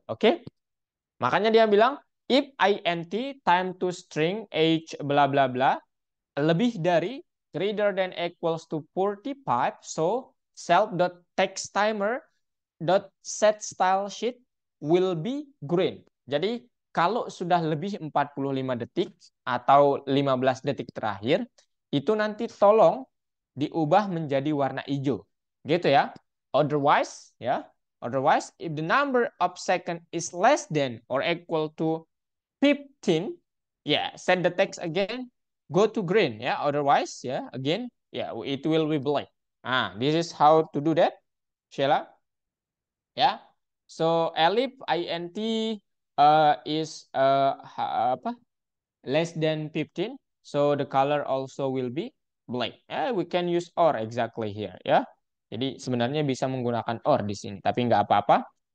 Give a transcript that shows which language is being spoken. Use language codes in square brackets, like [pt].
[en] Oke? [id] Makanya dia bilang [en] if int time to string age bla bla bla [id] lebih dari [en] greater than equals to 45, so self.textTimer set style sheet will be green. [id] Jadi kalau sudah lebih 45 detik atau 15 detik terakhir, itu nanti tolong diubah menjadi warna hijau. Gitu ya. Otherwise, ya. [en] Otherwise, if the number of second is less than or equal to 15, yeah, set the text again, go to green, ya. Otherwise, ya, again, yeah, it will be black. This is how to do that, Sheila. Ya. So elif int is apa? Less than 15. So the color also will be black. We can use or exactly here ya. [id] Jadi sebenarnya bisa menggunakan or di sini, tapi nggak apa-apa.